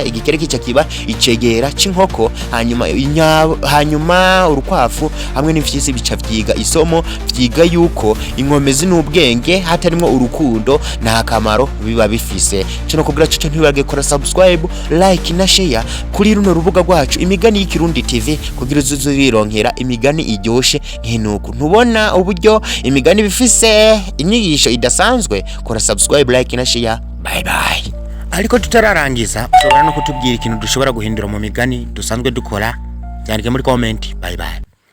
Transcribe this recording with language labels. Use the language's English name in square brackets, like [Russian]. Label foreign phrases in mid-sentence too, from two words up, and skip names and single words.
[Rundi] Igikeri kica kiba icegera c'inkoko, hanyuma urukwavu hamwe n'imfyisi bica vyiga isomo vyiga yuko inkomezi n'ubwenge hatarimo urukundo nta kamaro biba bifise. Cyo kugira cyo ntibage kora subscribe, like na share kuri runo rubuga rwacu Imigani y'Ikirundi TV kugira uzuzironkera imigani iryoshe nk'inuku. Ntubona uburyo imigani bifise inyigisho idasanzwe? Kora subscribe, [English] like na share. Bye bye. [Rundi] Ariko tutararangiza ushobora no kutubwira ikintu dushobora guhindura mu migani dusanzwe dukora, byandike muri comment. [English] Bye bye.